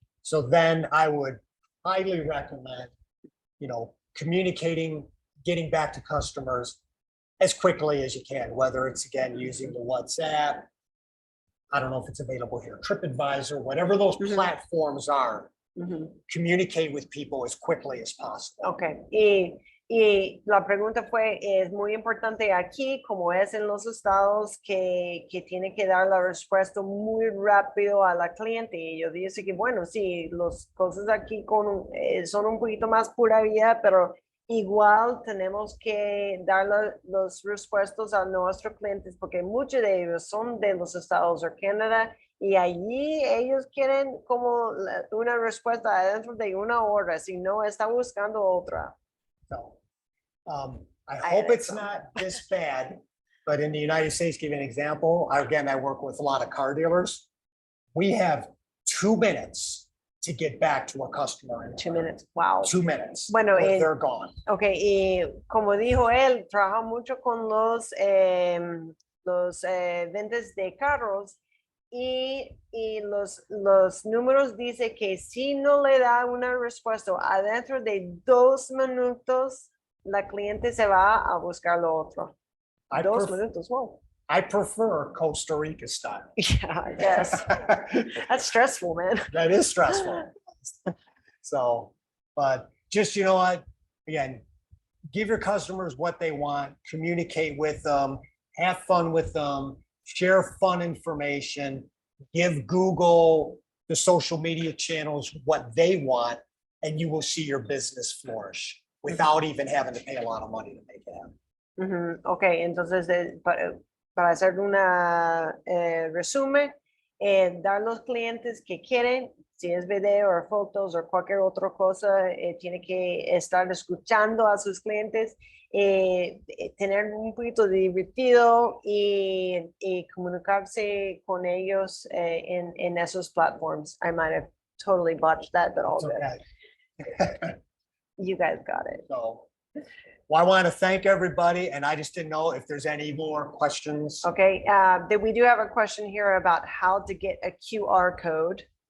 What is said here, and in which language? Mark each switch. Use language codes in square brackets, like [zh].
[en] So then I would highly recommend, communicating, getting back to customers as quickly as you can, whether it's again using the WhatsApp. I don't know if it's available here, TripAdvisor, whatever those platforms are, communicate with people as quickly as possible. Okay. [es] Y la pregunta fue, es muy importante aquí, como es en los estados, que tiene que dar la respuesta muy rápido a la cliente. Y yo dije que, bueno, sí, las cosas aquí son un poquito más pura vida, pero igual tenemos que dar las respuestas a nuestros clientes, porque muchos de ellos son de los estados o Canadá, y allí ellos quieren como una respuesta dentro de una hora, si no está buscando otra. [en] So, I hope it's not this bad, but in the United States, give you an example. Again, I work with a lot of car dealers. We have 2 minutes to get back to a customer. 2 minutes, wow. 2 minutes. [es] Bueno, [en] or they're gone. [es] Ok, y como dijo él, trabaja mucho con los ventas de carros y los números dice que si no le da una respuesta adentro de 2 minutos, la cliente se va a buscar lo otro. 2 minutos, wow. [en] I prefer Costa Rica style. Yeah, I guess. That's stressful, man. That is stressful. So, but just, what, again, give your customers what they want, communicate with them, have fun with them, share fun information, give Google, the social media channels what they want, and you will see your business flourish without even having to pay a lot of money to make it happen. [es] Ok, entonces para hacer una resumen, dar los clientes que quieren, si es video o fotos o cualquier otra cosa, tiene que estar escuchando a sus clientes, tener un poquito de divertido y comunicarse con ellos en esos platforms. [en] I might have totally botched that, but all It's good. okay. You guys got it. So, well, I want to thank everybody, and I just didn't know if there's any more questions. Okay, we do have a question here about how to get a QR code.